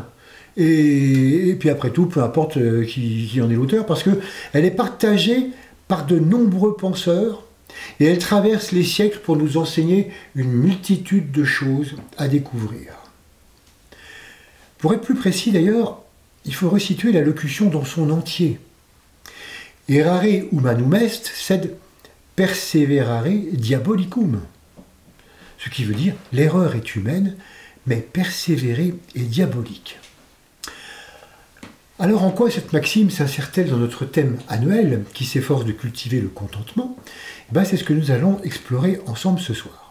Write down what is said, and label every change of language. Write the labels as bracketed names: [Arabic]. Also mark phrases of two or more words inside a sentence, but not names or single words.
[French] Et puis après tout, peu importe qui en est l'auteur, parce qu'elle est partagée par de nombreux penseurs et elle traverse les siècles pour nous enseigner une multitude de choses à découvrir. Pour être plus précis d'ailleurs, il faut resituer la locution dans son entier. [Latin] Errare humanum est, sed perseverare diabolicum. [French] Ce qui veut dire l'erreur est humaine, mais persévérer est diabolique. Alors en quoi cette maxime s'insère-t-elle dans notre thème annuel qui s'efforce de cultiver le contentement? C'est ce que nous allons explorer ensemble ce soir.